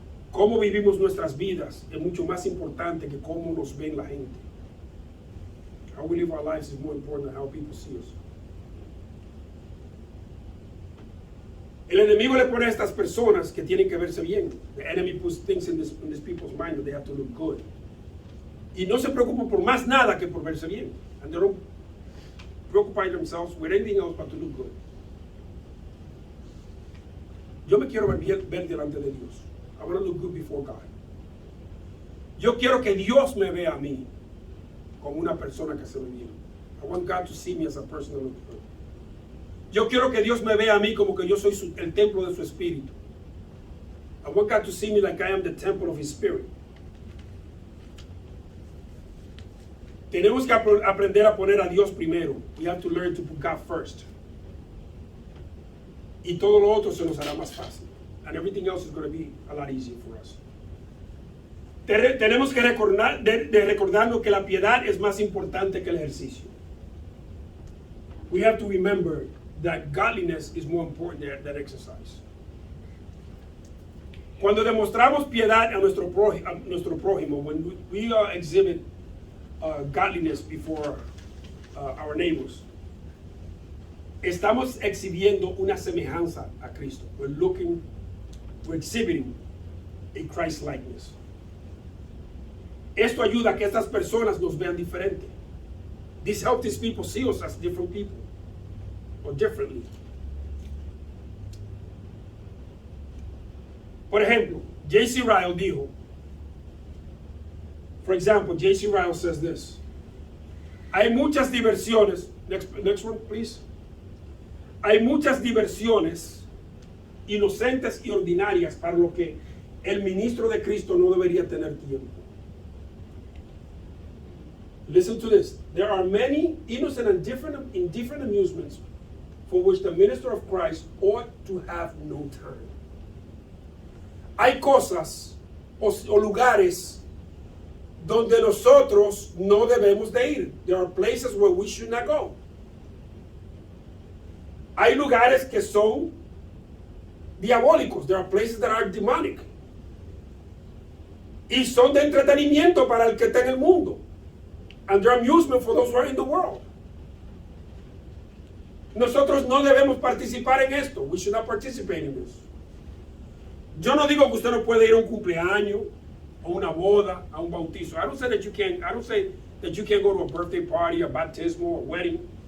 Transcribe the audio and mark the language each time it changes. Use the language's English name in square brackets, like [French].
[Spanish] Cómo vivimos nuestras vidas es mucho más importante que cómo nos ven la gente. [English] How we live our lives is more important than how people see us. [Spanish] El enemigo le pone a estas personas que tienen que verse bien. [English] The enemy puts things in this people's mind that they have to look good. [Spanish] Y no se preocupan por más nada que por verse bien. [English] And they don't preoccupy themselves with anything else but to look good. [Spanish] Yo me quiero ver delante de Dios. [English] I want to look good before God. [Spanish] Yo quiero que Dios me vea a mí como una persona que se ve bien. [English] I want God to see me as a person that looks good. [Spanish] Yo quiero que Dios me vea a mí como que yo soy el templo de su espíritu. [English] I want God to see me like I am the temple of His Spirit. [Spanish] Tenemos que aprender a poner a Dios primero. [English] We have to learn to put God first. [Spanish] Y todo lo otro se nos hará más fácil. [English] And everything else is going to be a lot easier for us. [Spanish] Tenemos que recordarnos que la piedad es más importante que el ejercicio. [English] We have to remember that godliness is more important than exercise. [Spanish] Cuando demostramos piedad a nuestro prójimo, [English] when we exhibit godliness before our neighbors, [Spanish] estamos exhibiendo una semejanza a Cristo. [English] We're exhibiting a Christ likeness. [Spanish] Esto ayuda a que estas personas nos vean diferente. [English] This helps these people see us as different people, or differently. [Spanish] Por ejemplo, J.C. Ryle dijo, [English] for example, [Spanish] J.C. [English] Ryle says this: [Spanish] hay muchas diversiones, [English] next one please. [Spanish] Hay muchas diversiones inocentes y ordinarias para lo que el ministro de Cristo no debería tener tiempo. [English] Listen to this. There are many innocent and indifferent amusements for which the minister of Christ ought to have no time. [Spanish] Hay cosas o lugares donde nosotros no debemos de ir. [English] There are places where we should not go. [Spanish] Hay lugares que son diabólicos. [English] There are places that are demonic. [Spanish] Y son de entretenimiento para el que está en el mundo. [English] And they're amusement for those who are in the world. [Spanish] Nosotros no debemos participar en esto. [English] We should not participate in this. [Spanish] Yo no digo que usted no puede ir a un cumpleaños, a una boda, a un bautizo. [English] I don't say that you can't. I don't say that you can't go to a birthday party, a baptismal, a wedding.